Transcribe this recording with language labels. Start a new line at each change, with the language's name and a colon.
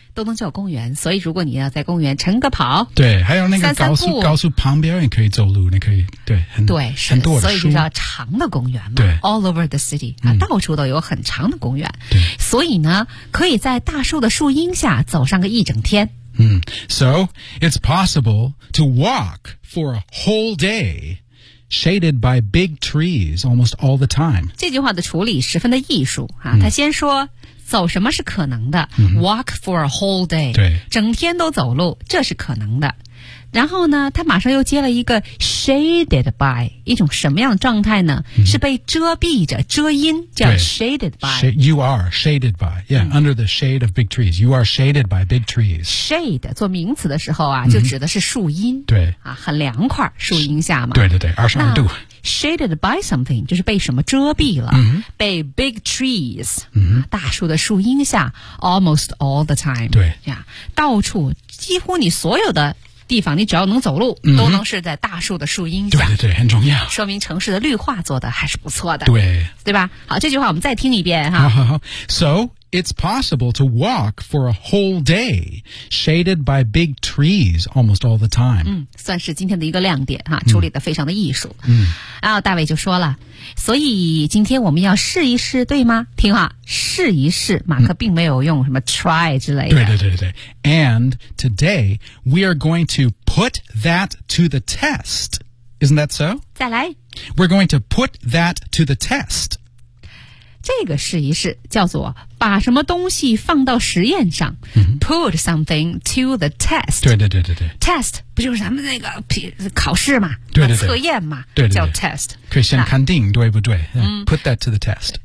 Chinese: 都能叫公园所以如果你要在公园晨个跑对还有那个高速旁边也可以走路你可以对很对是很多的所以就叫长的公园嘛对
English: all over the city、嗯、
Chinese: 到处都有很长的公园对所以呢可以在大树的树荫下走上个一整天
English: 嗯 so it's possible to walk for a whole dayShaded by big trees almost all the time.
Chinese: 这句话的处理十分的艺术、啊、他先说、嗯、走什么是可能的、嗯、
English: Walk for a whole day.
Chinese: 对，整天都走路，这是可能的。然后呢，他马上又接了一个
English: shaded by
Chinese: 一种什么样的状态呢？嗯、是被遮蔽着、遮阴，叫
English: shaded by. You are shaded by, yeah,、嗯、under the shade of big trees. You are shaded by big trees.
Chinese: Shade 做名词的时候啊，就指的是树荫，嗯、对，啊，很凉快，树荫下嘛。对对对，22°C.
English: Shaded by something
Chinese: 就是被什么遮蔽了、 mm-hmm. 被
English: big trees、 mm-hmm.
Chinese: 大树的树荫下
English: almost all the time
Chinese: 对这样到处几乎你所有的地方你只要能走路、 mm-hmm. 都能是在大树的树荫下对对对很重要说明城市的绿化做的还是不错的对对吧好这句话我们再听一遍哈好好好
English: So it's possible to walk for a whole day shaded by big trees almost all the time、
Chinese: 嗯、算是今天的一个亮点哈处理的非常的艺术嗯然后大卫就说了所以今天我们要试一试对吗听话试一试马克并没有用什么 try 之类的对对对对
English: And today we are going to put that to the test Isn't that so?
Chinese: 再来
English: We're going to put that to the test
Chinese: 这个试一试叫做把什么东西放到实验上、 mm-hmm.
English: Put something to the test
Chinese: 对对对对对 Test 不就是咱们那个考试嘛对对对测验嘛对对对叫 test 可以先肯定对不对、嗯、
English: Put that to the test